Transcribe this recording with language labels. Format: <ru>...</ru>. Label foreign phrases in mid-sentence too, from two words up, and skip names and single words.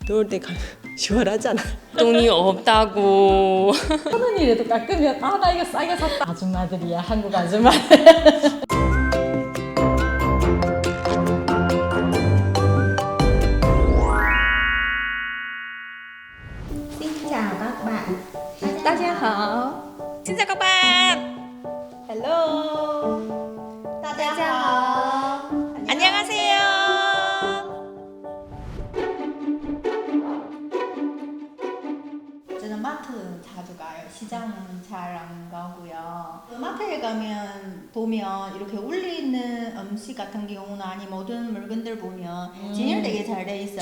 <ko>더울 때 가면 시원하잖아. 돈이 없다고. 1,000원이라도 깎으면 아 나 이거 싸게 샀다. 아줌마들이야, 한국 아줌마.</ko> <vi>Xin chào các bạn.</vi> <zh>大家好.</zh> <vi>Xin chào các bạn.</vi> <en>Hello.</en> <zh>大家好.</zh> <ko>안녕하세요. 저는 마트 자주 가요. 시장은 잘 안 가고요. 마트에 가면 보면 이렇게 울리는 음식 같은 경우는 아니 모든 물건들 보면 진열 되게 잘 돼 있어요.</ko>